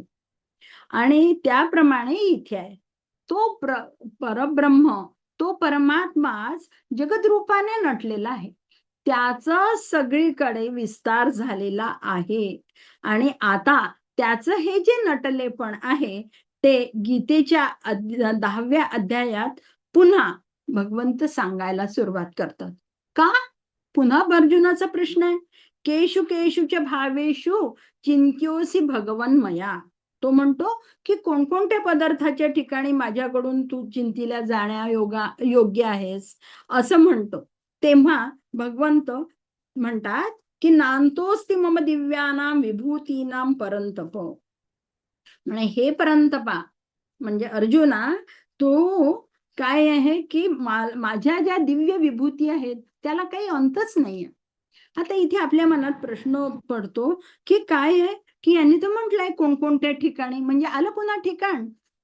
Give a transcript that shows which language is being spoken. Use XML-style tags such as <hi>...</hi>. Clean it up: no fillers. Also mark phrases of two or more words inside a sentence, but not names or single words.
<mr>आणि त्याप्रमाणे इथे आहे तो परब्रह्म, तो परमात्माच जगद्रूपाने नटलेला आहे, त्याचा सगळीकडे विस्तार झालेला आहे. आणि आता त्याचं हे जे नटलेपण आहे ते गीतेच्या 10व्या अध्यायात पुन्हा भगवंत सांगायला सुरुवात करतात. का? पुन्हा अर्जुनाचा प्रश्न आहे,</mr> <sa>केशु केशुच्या भावेशु चिंत्योसी भगवन मया.</sa> <mr>तो म्हणतो की कोणकोणत्या पदार्थाच्या ठिकाणी माझ्याकडून तू चिंतीला जाण्या योग्य आहेस असं म्हणतो. तेव्हा भगवंत म्हणतात की</mr> <sa>नांतोस्ति मम दिव्यानाम विभूतीनाम परंतप.</sa> <mr>म्हणजे हे परंतपा, म्हणजे अर्जुना तो काय आहे की माझ्या ज्या दिव्य विभूती आहेत त्याला काही अंतच नाहीये. आता इथे आपल्या मनात प्रश्न पडतो की काय आहे की यांनी तर म्हटलंय कोणकोणत्या ठिकाणी, म्हणजे आलं पुन्हा ठिकाण.</mr>